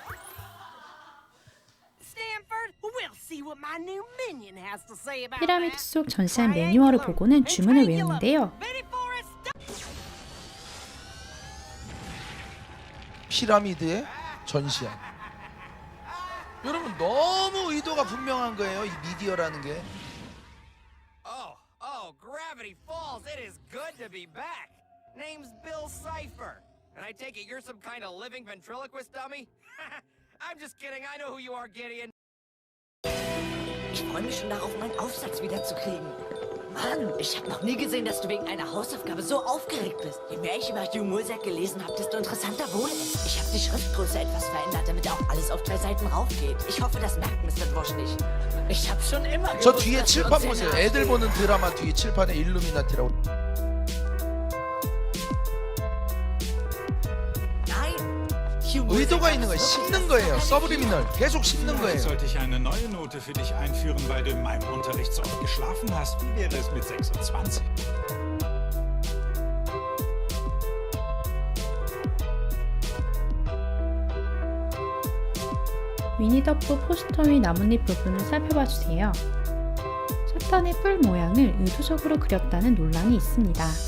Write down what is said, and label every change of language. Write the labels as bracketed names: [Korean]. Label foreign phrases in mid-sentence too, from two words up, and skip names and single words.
[Korean] 피라미드 속 전시안 매뉴얼을 보고는 주문을 외우는데요. 피라미드의 전시안. 여러분 너무 의도가 분명한 거예요. 이 미디어라는 게. [English] Oh, Gravity Falls, it is good to be back. Name's Bill Cipher. And I take it you're some kind of living ventriloquist dummy? I'm just kidding, I know who you are, Gideon. [German] Ich freue mich schon darauf, meinen Aufsatz wiederzukriegen. Mann, ich habe noch nie gesehen, dass du wegen einer Hausaufgabe so aufgeregt bist. Je mehr ich über Hugh Mulsack gelesen habe, desto interessanter wurde es. Ich habe die Schriftgröße etwas verändert, damit auch alles auf 3 Seiten raufgeht. Ich hoffe, das merkt Mr. Dwosch nicht. Ich habe schon immer [Korean] 저 [German] gewusst, [Korean] 뒤에 [German] dass wir [Korean] 칠판 [German] uns sehr [Korean] 보세요. [German] nahe [Korean] 애들 [German] stehen. [Korean] 보는 드라마 뒤에 칠판에 일루미나티라고. [German] Nein, Hugh Mulsack [Korean] 의도가 [German] hat [Korean] 있는 거예요. [German] es wirklich [Korean] 씹는 거예요. [German] so [Korean] 서브리미널. 계속 씹는 거예요. [German] Sollte ich eine neue Note für dich einführen, weil du in meinem Unterricht so oft geschlafen hast? Wie wäre es mit 26? [Korean] 위니더프 포스터 위 나뭇잎 부분을 살펴봐 주세요. 사탄의 뿔 모양을 의도적으로 그렸다는 논란이 있습니다.